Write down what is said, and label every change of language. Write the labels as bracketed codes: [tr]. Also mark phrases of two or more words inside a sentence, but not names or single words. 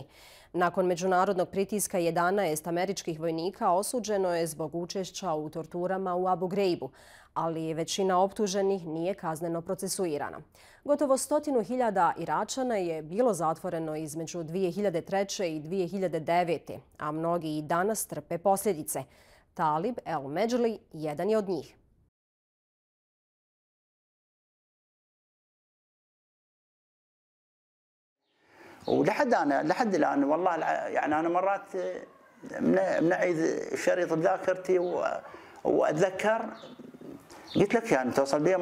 [bs] Nakon međunarodnog pritiska 11 američkih vojnika osuđeno je zbog učešća u torturama u Abu Ghraibu, ali većina optuženih nije kazneno procesuirana. Gotovo 100.000 Iračana je bilo zatvoreno između 2003. i 2009. a mnogi i danas trpe posljedice. Talib el-Medžli jedan je od njih. [ar] لحد الان والله يعني انا مرات منعيد شريط بذاكرتي واتذكر قلت لك يعني توصل بي